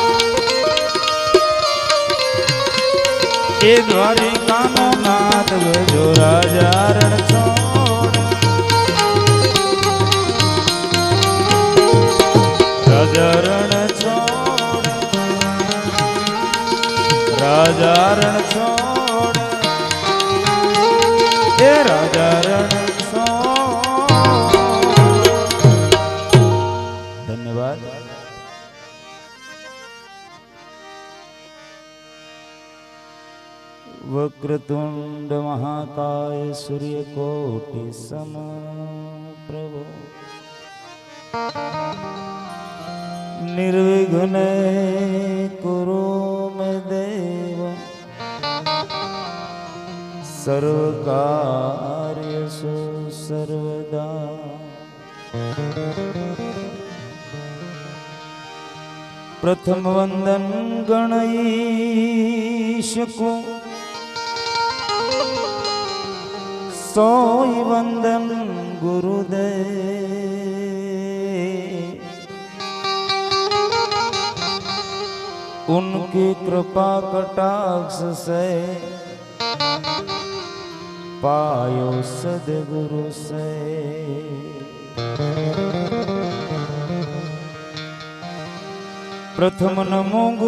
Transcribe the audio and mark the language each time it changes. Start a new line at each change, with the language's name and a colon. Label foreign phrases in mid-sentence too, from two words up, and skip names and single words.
Gujarati: એ દ્વારિકાનો નાથ ભજો રાજા રણ છોડ રાજા રણ છોડ રાજા રણ છોડ એ રાજા રણ છોડ ધન્યવાદ
Sanskrit: वक्रतुण्ड महाकाय सूर्यकोटि समप्रभ निर्विघ्ने कुरु मे देव सर्वकार्येषु सर्वदा
Hindi: प्रथम वंदन गणईशको सोई वंदन गुरुदेव उनकी कृपा कटाक्ष से पायो सदगुरु से प्रथम नमो